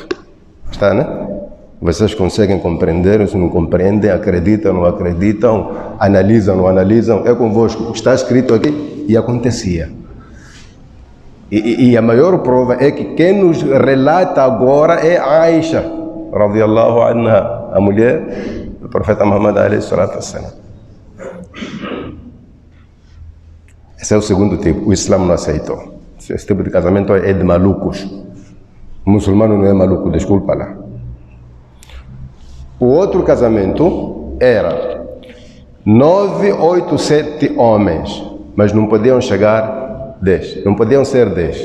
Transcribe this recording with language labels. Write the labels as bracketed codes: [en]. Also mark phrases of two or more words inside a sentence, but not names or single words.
[pt] Está, né? Vocês conseguem compreender, se não compreendem, acreditam, não acreditam, analisam, não analisam, é convosco. Está escrito aqui e acontecia. E a maior prova é que quem nos relata agora é Aisha, [ar] radiyallahu anha, [pt] a mulher do profeta Muhammad [ar] alayhi salatu wassalam. [pt] Esse é o segundo tipo, o Islã não aceitou. Esse tipo de casamento é de malucos. O muçulmano não é maluco, desculpa lá. O outro casamento era 9, 8, 7 homens, mas não podiam chegar 10, não podiam ser 10.